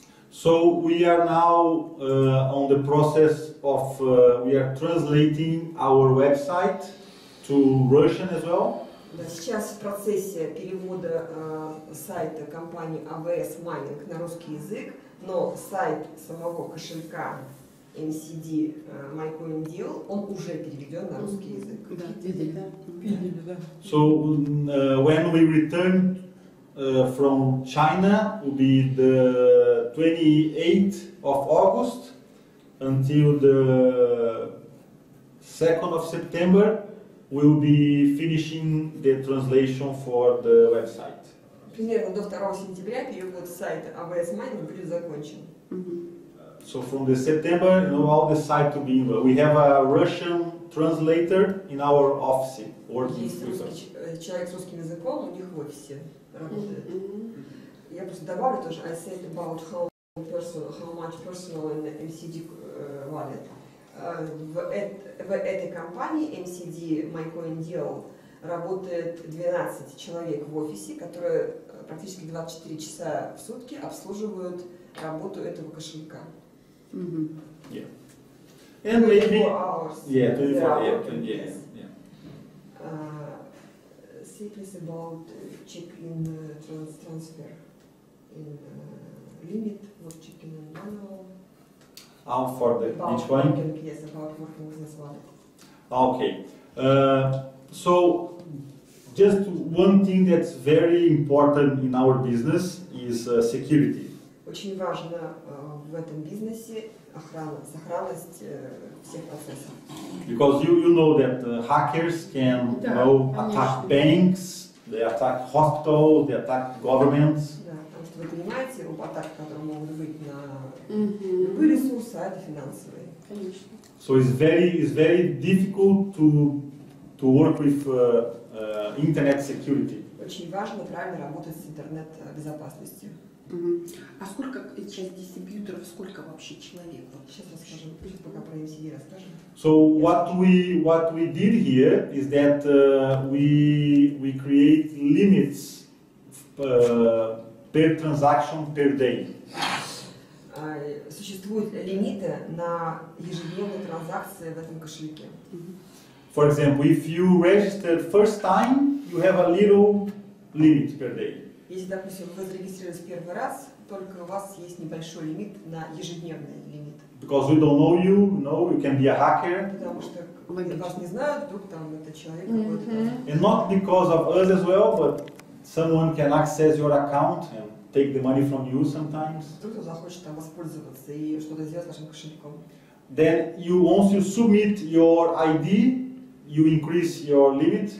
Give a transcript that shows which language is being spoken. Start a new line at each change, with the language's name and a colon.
English: So we are now on the process of we are translating our website to Russian as well.
Russian: Да, сейчас в процессе перевода сайта компании AWS Mining на русский язык, но сайт самого кошелька MCD MyCoinDeal, он уже переведен на русский язык. Да, видели. Видели, да.
English: So when we return from China, will be the 28th of August until the 2nd of September. We'll be finishing the translation for the website.
Russian: Примерно до 2 сентября перевод сайта AWS Mining будет закончен.
English: So from the September, you know, all the site to be in. We have a Russian translator in our office working
Russian: Есть
English: with us.
Russian: человек с русским языком у них в офисе работает. Я просто добавлю тоже,
English: I said about how much personal in MCD wallet.
Russian: В этой компании MCD MyCoinDeal работает 12 человек в офисе, которые практически 24 часа в сутки обслуживают работу этого кошелька.
English: Yeah. And 24 maybe hours. yeah, 24 Yeah. yeah. Say please about check-in transfer in limit, what check-in and manual. For the About each one. working, yes, about working business wallet. Okay. So just one thing that's very important in our business is security.
Russian: Очень важно в этом бизнесе сохранность всех процессов.
English: Because you know that hackers can attack banks, they attack hospitals, they attack governments.
Russian: Да, потому что вы понимаете, атаки, которые могут быть на любые ресурсы, а это финансовые. Конечно.
English: So it's very difficult to work with internet security.
Russian: Очень важно правильно работать с интернет-безопасностью. А сколько сейчас дистрибьюторов, сколько вообще человек? Сейчас расскажем, пока про MCD расскажем.
English: So what we did here is that we create limits per transaction per day.
Russian: Существуют лимиты на ежедневные транзакции в этом кошельке.
English: For example, if you registered first time, you have a little limit per day.
Russian: Если, допустим, вы зарегистрировались первый раз, только у вас есть небольшой лимит на ежедневный лимит.
English: Because we don't know you, you can be a hacker.
Russian: Потому что вас не знают, вдруг там это человек какой-то.
English: And not because of us as well, but someone can access your account and take the money from you sometimes.
Russian: Кто-то захочет там воспользоваться и что-то сделать с вашим кошельком.
English: Then once you submit your ID, you increase your limit.